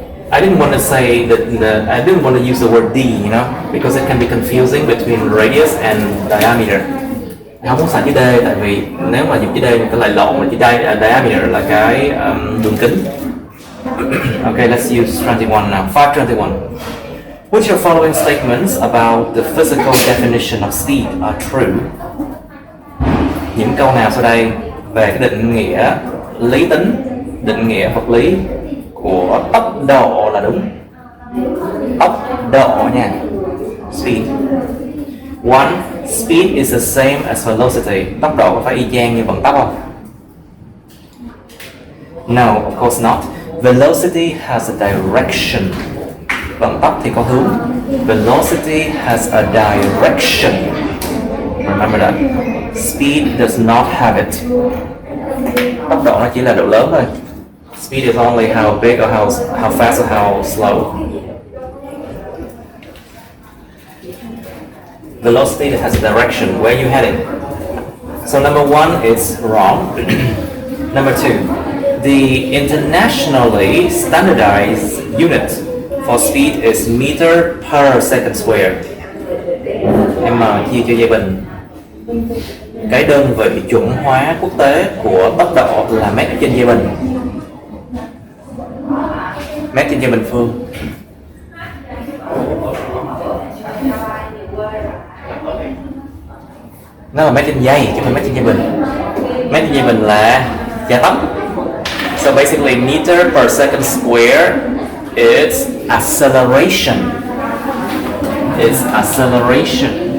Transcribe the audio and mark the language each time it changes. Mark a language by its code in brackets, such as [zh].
[en] I didn't want to say that I didn't want to use the word d, you know, because it can be confusing between radius and diameter. [vi] Không muốn xài chữ d tại vì nếu mà dùng chữ d thì có lại lộn, mà chữ diameter là cái đường kính. [en] Okay, let's use 21 now. 521. Which of the following statements about the physical definition of speed are true? [vi] Những câu nào sau đây về cái định nghĩa lý tính, định nghĩa vật lý của tốc độ là đúng? Tốc độ nha. Speed. 1. [en] Speed is the same as velocity. [vi] Tốc độ có phải y chang như vận tốc không? [en] No, of course not. Velocity has a direction. [vi] Vận tốc thì có hướng. [en] Velocity has a direction. Remember that. Speed does not have it. [vi] Tốc độ nó chỉ là độ lớn thôi. [en] Speed is only how big or how fast or how slow. Velocity has a direction. Where are you heading? So number 1 is wrong. Number 2, the internationally standardized unit for speed is meter per second square. [vi] M chia cho dây bình. Cái đơn vị chuẩn hóa quốc tế của tốc độ là mét trên giây bình. Mét trên giây bình phương. Nó là mét trên giây chứ không phải mét trên giây bình. Mét trên giây bình là gia tốc. [en] So basically meter per second square is acceleration. It's acceleration.